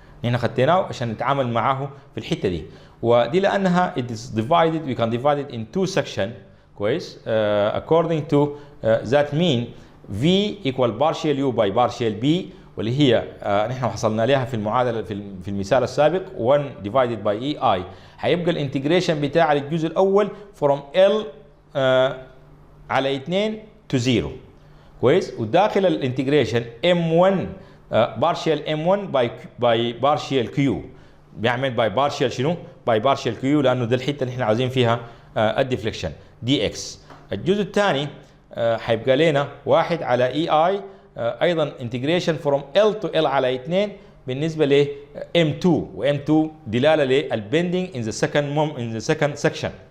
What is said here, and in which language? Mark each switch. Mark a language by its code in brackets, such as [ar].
[ar] هنا خدناه عشان نتعامل معاه في الحتة دي. ودي لأنها [en] it is divided, we can divide it in two sections. [ar] كويس. [en] According to that mean V equal partial U by partial B, [ar] واللي هي نحن حصلنا لها في المعادلة في المثال السابق [en] 1 divided by EI. [ar] هيبقى الانتجريشن بتاع الجزء الأول from L على 2 to 0. كويس. وداخل الانتجريشن M1 partial M1 [en] by partial Q [ar] بيعمل by partial شنو؟ by partial Q لأنه ده الحتة اللي احنا عاوزين فيها الديفليكشن dx. الجزء الثاني هيبقى لنا 1 على EI أيضا [en] integration from L to L [ar] على 2 بالنسبة ل M2 و M2 دلالة للبندing [en] in the second section.